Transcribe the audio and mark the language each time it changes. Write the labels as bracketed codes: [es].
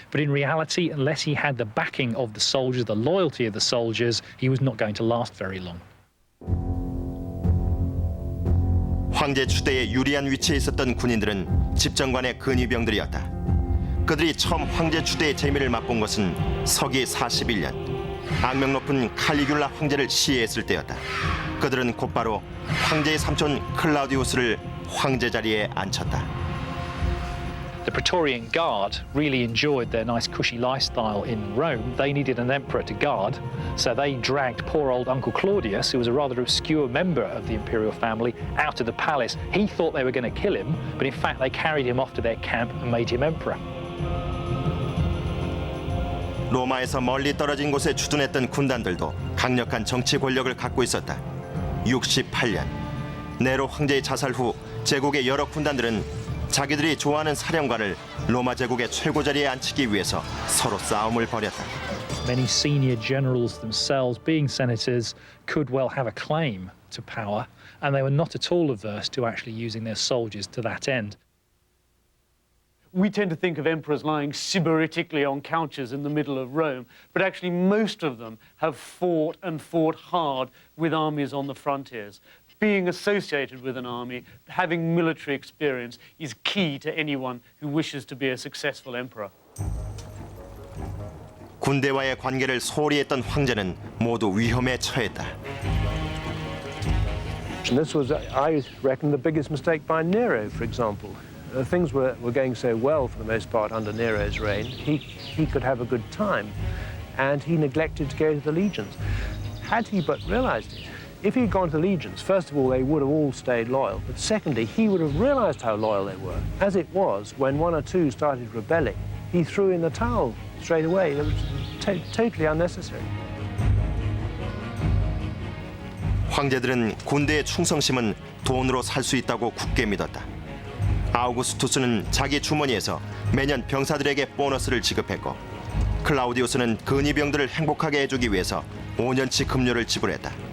[en] But in reality, unless he had the backing of the soldiers, the loyalty of the soldiers, he was not going to last very long. [ko] 황제 추대에 유리한 위치에 있었던 군인들은 집정관의 근위병들이었다. 그들이 처음 황제 추대의 재미를 맛본 것은 서기 41년 악명 높은 칼리귤라 황제를 시해했을 때였다. 그들은 곧바로 황제의 삼촌 클라우디우스를 황제 자리에 앉혔다. [en] The Praetorian Guard really enjoyed their nice cushy lifestyle in Rome. They needed an emperor to guard, so they dragged poor old Uncle Claudius, who was a rather obscure member of the imperial family, out of the palace. He thought they were going to kill him, but in fact they carried him off to their camp and made him emperor. [ko] 로마에서 멀리 떨어진 곳에 주둔했던 군단들도 강력한 정치 권력을 갖고 있었다. 68년 네로 황제의 자살 후 제국의 여러 군단들은 자기들이 좋아하는 사령관을 로마 제국의 최고 자리에 앉히기 위해서 서로 싸움을 벌였다. [en] Many senior generals themselves, being senators, could well have a claim to power, and they were not at all averse to actually using their soldiers to that end. We tend to think of emperors lying sybaritically on couches in the middle of Rome, but actually most of them have fought and fought hard with armies on the frontiers. Being associated with an army, having military experience is key to anyone who wishes to be a successful emperor. [ko] 군대와의 관계를 소홀히 했던 황제는 모두 위험에 처했다. [en] And this was, I reckon, the biggest mistake by Nero, for example. Things were going so well for the most part under Nero's reign. He could have a good time, and he neglected to go to the legions. Had he but realized it, if he'd gone to the legions, first of all, they would have all stayed loyal, but secondly, he would have realized how loyal they were. As it was, when one or two started rebelling, he threw in the towel straight away. It was totally unnecessary. [ko] 황제들은 군대의 충성심은 돈으로 살 수 있다고 굳게 믿었다. 아우구스투스는 자기 주머니에서 매년 병사들에게 보너스를 지급했고 클라우디우스는 근위병들을 행복하게 해주기 위해서 5년치 급료를 지불했다.